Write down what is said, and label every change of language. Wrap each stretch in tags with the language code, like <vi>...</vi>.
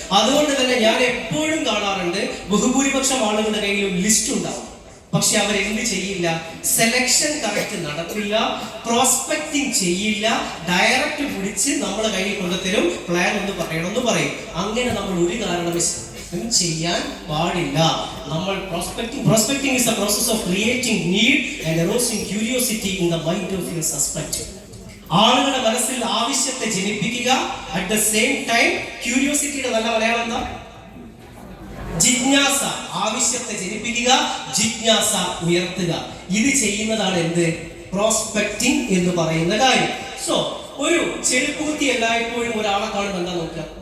<ml>അതുകൊണ്ട് തന്നെ ഞാൻ എപ്പോഴും കാണാറുണ്ട്, ബഹുഭൂരിപക്ഷം ആളുകളുടെ കയ്യിലും ലിസ്റ്റ് ഉണ്ടാവും. പക്ഷെ അവരെന്ത് ചെയ്യില്ല? സെലക്ഷൻ കറക്റ്റ് നടത്തില്ല, പ്രോസ്പെക്ടിങ് ചെയ്യില്ല, ഡയറക്റ്റ് പിടിച്ച് നമ്മളെ കയ്യിൽ കൊണ്ടുതരും, പ്ലാൻ ഒന്ന് പറയണമെന്ന് പറയും. അങ്ങനെ നമ്മൾ ഒരു കാരണവശാലും ചെയ്യാൻ പാടില്ല. നമ്മൾ</ml> <en>prospecting is the process of creating need and arousing curiosity in the mind of your suspect.</en> <ml>ആളുകളുടെ മനസ്സിൽ ആവശ്യത്തെ ജനിപ്പിക്കുക,</ml> <en>at the same time</en> <ml>ക്യൂരിയോസിറ്റിയുടെ നല്ല മലയാളം എന്താ? ജിജ്ഞാസ. ആവശ്യത്തെ ജനിപ്പിക്കുക, ജിജ്ഞാസ ഉയർത്തുക. ഇത് ചെയ്യുന്നതാണ് എന്ത്? പ്രോസ്പെക്ടിംഗ് എന്ന് പറയുന്ന കാര്യം. സോ ഒരു ചെരുപ്പ് കുത്തി എല്ലായ്പ്പോഴും ഒരാളെ കാണുമ്പോൾ എന്താ നോക്കുക?</ml>